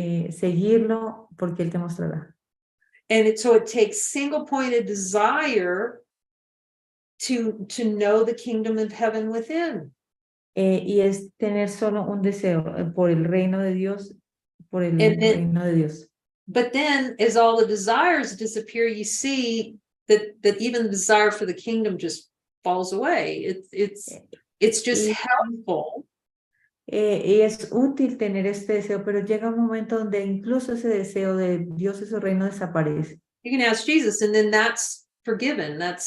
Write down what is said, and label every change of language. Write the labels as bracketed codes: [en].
[es] Seguirlo porque él te mostrará. [en] And so it takes single-pointed desire to know the kingdom of heaven within. [es] Y es tener solo un deseo por el reino de Dios, por el reino de Dios. [en] But then, as all the desires disappear, you see that even the desire for the kingdom just falls away. It's just helpful. [es] Y es útil tener este deseo, pero llega un momento donde incluso ese deseo de Dios y su reino desaparece. [en] You can ask Jesus, and then that's forgiven.